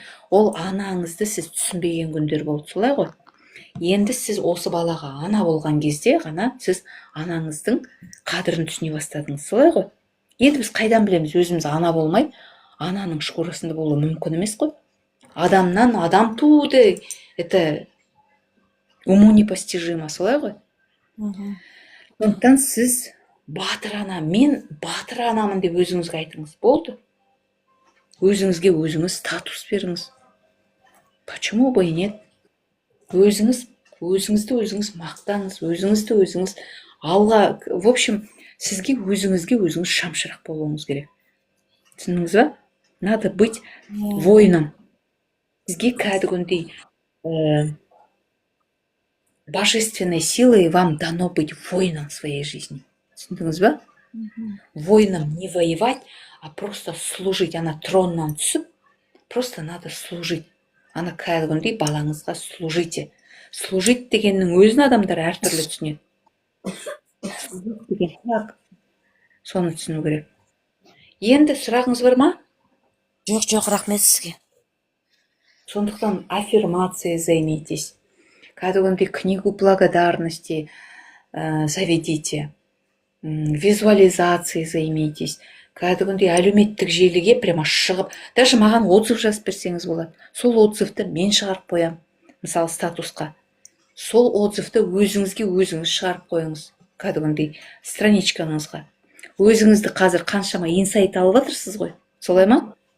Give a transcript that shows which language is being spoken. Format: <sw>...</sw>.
<kk>Ол анаңызды сіз түсінбеген күндер болды, солай ғой. Енді сіз осы балаға ана болған кезде ғана сіз анаңыздың қадірін түсіне бастадыңыз, солай ғой. Енді біз қайдан білеміз, өзіміз ана болмай, ананың шкурасында болу мүмкін емес қой. Адамнан адам туды,</kk> <ru>это уму непостижимо,</ru> <kk>солай ғой. Сондықтан сіз батыр ана, мен батыр анамын деп өзіңізге айтыңыз, болды. Өзіңізге өзіңіз статус беріңіз.</kk> <ru>Почему бы и нет?</ru> <kk>Өзіңізді өзіңіз мақтаңыз, өзіңізді өзіңіз алға,</kk> <ru>в общем,</ru> <kk>сізге өзіңіз шамшырақ болуыңыз керек. Түсіндіңіз ба?</kk> <ru>Надо быть воином.</ru> <kk>Сізге кәдімгідей</kk> <ru>божественной силой вам дано быть воином своей жизни. Түсіндіңіз ба? Воином не воевать, а просто служить.</ru> <kk>Ана троннан түсіп,</kk> <ru>просто надо служить.</ru> <kk>Ана кәдімгідей балаңызға</kk> <ru>служите.</ru> <kk>Служить дегеннің өзін адамдар әртүрлі түсінеді. Деген так. Соны түсіну керек. Енді сұрағыңыз бар ма? Жоқ, рахмет сізге. Сондықтан</kk> <ru>аффирмацией займитесь.</ru> <kk>Кәдімгідей</kk> <ru>книгу благодарности заведите. Визуализацией займитесь.</ru> <kk>Кәдімгідей әлеуметтік желіге</kk> <ru>прямо</ru> <kk>шығып, даже маған отзыв жазып берсеңіз болады. Сол отзывты мен шығарып қоям. Мысалы статусқа. Сол отзывты өзіңізге өзіңіз шығарып қойыңыз. Кәдімгідей страничкаңызға. Өзіңізді қазір қаншама инсайт алып отырсыз ғой. Солай ма?</kk>